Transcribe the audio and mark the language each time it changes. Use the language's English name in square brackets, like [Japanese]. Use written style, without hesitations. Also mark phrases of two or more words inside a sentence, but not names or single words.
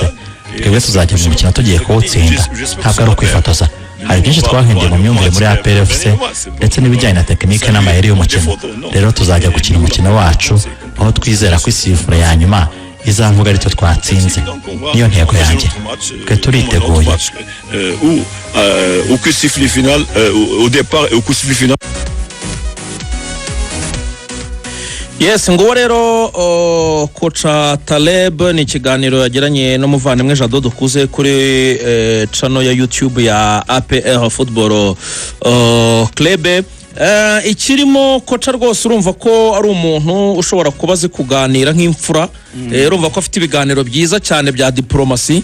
[Kinyarwanda] Twebwe tuzajya mu mukino tugiye kuwutsinda, ntabwo ari ukwifotoza. Hari byinshi twahinduye mu myumvire muri APR FC ndetse n'ibijyanye na tekinike n'amayeri y'umukino. Rero tuzajya gukina umukino wacu aho twizera ko isifura ya nyuma izavuga aricyo twatsinze. Niyo ntego yanjye. Twe turiteguye. [French] Au coup sifflet final, au départ et au coup sifflet final. [Kinyarwanda] Yes, ngo rero kocha Taleb ni ikiganiro yagiranye n'umuvandimwe Jado dukuze kuri channel ya YouTube ya APR Football Club. Ikirimo kocha rwose urumva ko ari umuntu ushobora kubaze kuganira nk'imfura, urumva ko afite ibiganiro byiza cyane bya diplomasi.